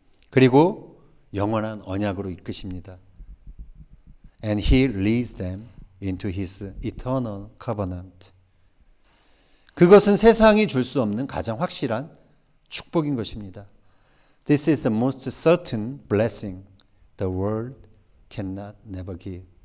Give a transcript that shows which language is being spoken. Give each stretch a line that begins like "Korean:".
Korean: 그리고 영원한 언약으로 이끄십니다.
English: And He leads them into His eternal covenant.
Korean: 그것은 세상이 줄 수 없는 가장 확실한 축복인 것입니다.
English: This is the most certain blessing the world can never give.